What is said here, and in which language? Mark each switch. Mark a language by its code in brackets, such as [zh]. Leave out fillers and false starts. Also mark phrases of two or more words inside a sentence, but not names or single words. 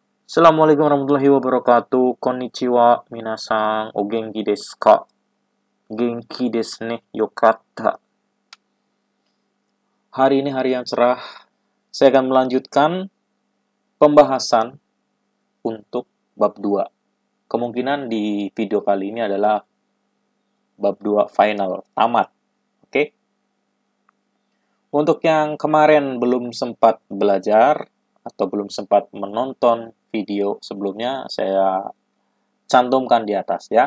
[ar] السلام عليكم ورحمة الله وبركاته. [ja] こんにちは、皆さん、お元気ですか？元気ですね、よかった. [id] Hari ini hari yang cerah. Saya akan melanjutkan pembahasan untuk bab 2. Kemungkinan di video kali ini adalah bab 2 final, tamat. Oke? Untuk yang kemarin belum sempat belajar atau belum sempat menonton video sebelumnya, saya cantumkan di atas ya.